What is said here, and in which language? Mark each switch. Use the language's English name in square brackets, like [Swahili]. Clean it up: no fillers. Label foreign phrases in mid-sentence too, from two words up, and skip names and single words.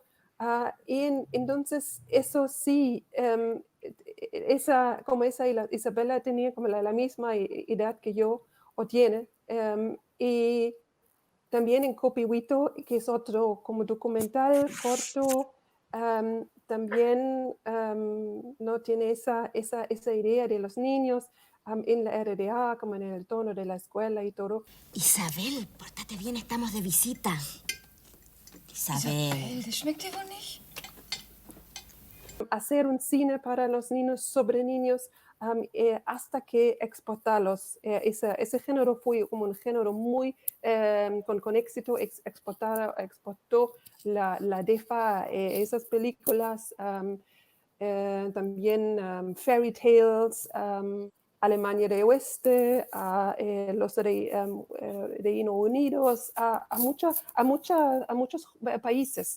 [Spanish] Entonces, eso sí, Isabela tenía como la misma edad que yo, o tiene, y también en Copihuito, que es otro como documental corto, también no tiene esa idea de los niños en la RDA, como en el tono de la escuela y todo. Isabel, pórtate bien, estamos de visita. Isabel. [German] Das schmeckt dir wohl nicht? [Spanish] Hacer un cine para los niños, sobre niños, hasta que exportarlos. Ese género fue como un género muy con éxito. Exportó la DEFA, esas películas, también [English] Fairy Tales, [Spanish] Alemania de Oeste, los Reino Unidos, a muchos países.